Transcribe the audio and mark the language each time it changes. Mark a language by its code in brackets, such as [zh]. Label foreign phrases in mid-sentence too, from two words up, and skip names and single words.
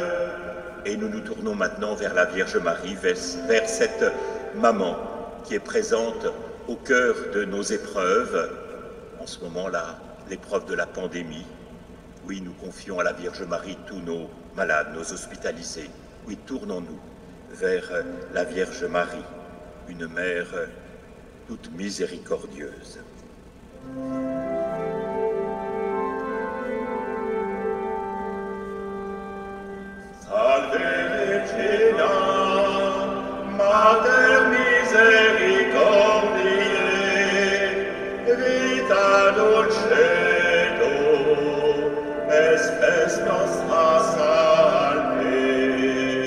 [fr] Et nous nous tournons maintenant vers la Vierge Marie, vers cette maman qui est présente au cœur de nos épreuves. En ce moment-là, l'épreuve de la pandémie. Oui, nous confions à la Vierge Marie tous nos malades, nos hospitalisés. Oui, tournons-nous vers la Vierge Marie, une mère toute miséricordieuse. [la] Salve Regina, Mater misericordiae, vita dulcedo, espes nostra salve.